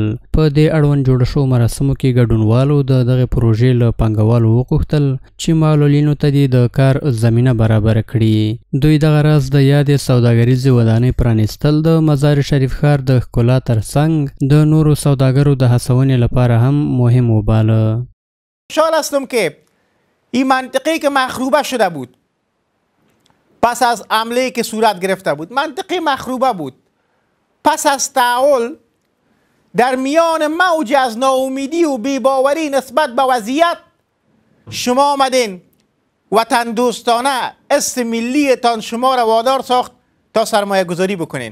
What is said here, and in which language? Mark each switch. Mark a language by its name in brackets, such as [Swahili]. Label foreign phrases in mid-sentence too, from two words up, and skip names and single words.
[Pashto] په دې اړوند جوړ شوو مراسمو کې ګډونوالو د دغې پروژې له پانګوالو وغوښتل چې معلولینو ته دې د کار زمینه برابره کړي. دوی دغه راز د یادې سوداګریزې ودانۍ پرانیستل د مزار شریف ښار د ښکلا ترڅنګ د نورو سوداګرو د هڅونې لپاره هم مهم وباله. [Persian] خوشحال هستم که این منطقه که مخروبه شده بود پس از حمله که صورت گرفته بود، منطقه مخروبه بود، پس از تعامل در میان موج از ناامیدی و بی‌باوری نسبت به وضعیت شما آمدین وطن دوستانه است ملیتان شما را وادار ساخت تا سرمایه گذاری بکنین.